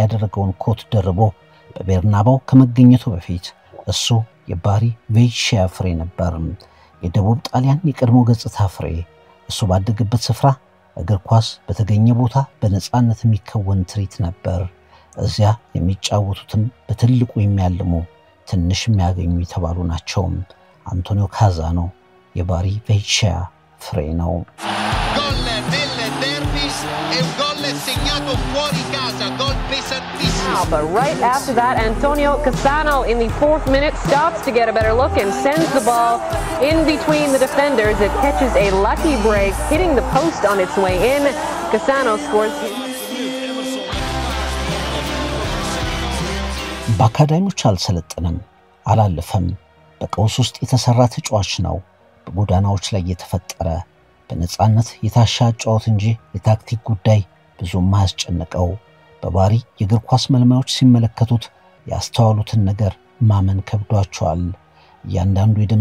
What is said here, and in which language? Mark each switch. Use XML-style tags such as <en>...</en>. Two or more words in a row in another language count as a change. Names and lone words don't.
<am>ያደረገውን ኮት ደርቦ በቤርናባው ከመገኘቱ በፊት እሱ የባሪ ቬቺያ ፍሬ ነበር። የደቡብ ጣሊያን የቀድሞ ገጽታ ፍሬ። እሱ ባደገበት ስፍራ እግር ኳስ በተገኘ ቦታ በነፃነት የሚከወን ትርኢት ነበር። እዚያ የሚጫወቱትም በትልቁ የሚያልሙ ትንሽ የሚያገኙ የተባሉ ናቸው። አንቶኒዮ ካዛኖ የባሪ ቬቺያ ፍሬ ነው።</am> <it>Gol nel derbis e un gol segnato fuori casa, gol pesantissimo.</it> <en>But right after that, Antonio Cassano in the 4th minute stops to get a better look and sends the ball in between the defenders. It catches a lucky break, hitting the post on its way in. Cassano scores.</en> <am>በአካዳሚዎች አልሰለጠነም፣ አላለፈም። በቀውስ ውስጥ የተሰራ ተጫዋች ነው። በጎዳናዎች ላይ የተፈጠረ በነጻነት የታሻ ጨዋታ እንጂ የታክቲክ ጉዳይ ብዙም ማያስጨንቀው። በባሪ የእግር ኳስ መልማዮች ሲመለከቱት ያስተዋሉትን ነገር ማመን ከብዷቸዋል። እያንዳንዱ የደም</am>